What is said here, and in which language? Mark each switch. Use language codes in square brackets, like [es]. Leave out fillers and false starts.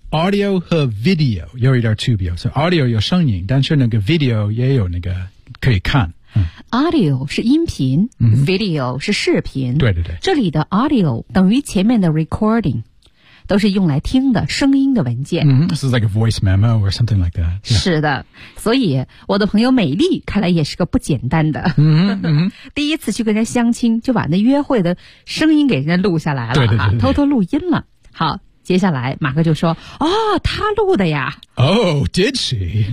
[zh] Audio 和 video 有一点区别，所以 audio 有声音，但是那个 video 也有那个可以看。 Audio 是音频、 mm-hmm. ，video 是视频。对对对，这里的 audio 等于前面的 recording。都是用来听的声音的文件。 Mm-hmm. [en] This is like a voice memo or something like that.、Yeah. [zh] 是的，所以我的朋友美丽看来也是个不简单的。 Mm-hmm. 第一次去跟人家相亲，就把那约会的声音给人家录下来了、啊，对对对对对，偷偷录音了。好，接下来马克就说哦他录的呀 [en] Oh, did she?